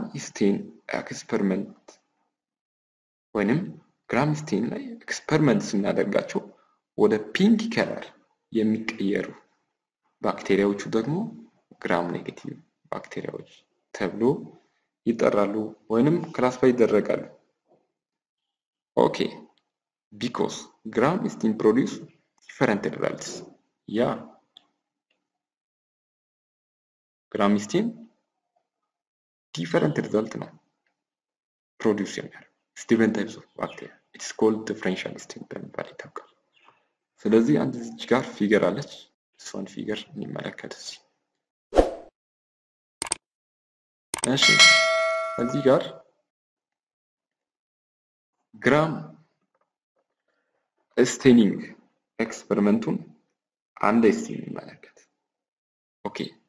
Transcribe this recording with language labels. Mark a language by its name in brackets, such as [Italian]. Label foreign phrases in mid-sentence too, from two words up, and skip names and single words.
[English] stain experiment [Amharic] ወይንም [English] gram stain [Amharic] ላይ ኤክስፐሪመንት ስናደርጋቸው ወደ [English] pink colour [Amharic] የሚቀየሩ ባክቴሪያዎቹ ደግሞ [English] gram negative [Amharic] ባክቴሪያዎች ተብሎ ይጠራሉ ወይንም ክላሲፋይ ይደረጋሉ። ኦኬ [English] because gram stain produce different results. yeah gram stain different result ነው produce የሚያደርግ different types of bacteria. it's called differential stain [Amharic] በመባል ይታወቃል። ስለዚህ አንድ እዚህ ጋር ፊገር አለች። እሷን ፊገር እንመለከት እስኪ። እሺ እዚህ ጋር [English] gram staining experiment [Amharic] አንድ እስቲ እንመለከት። ኦኬ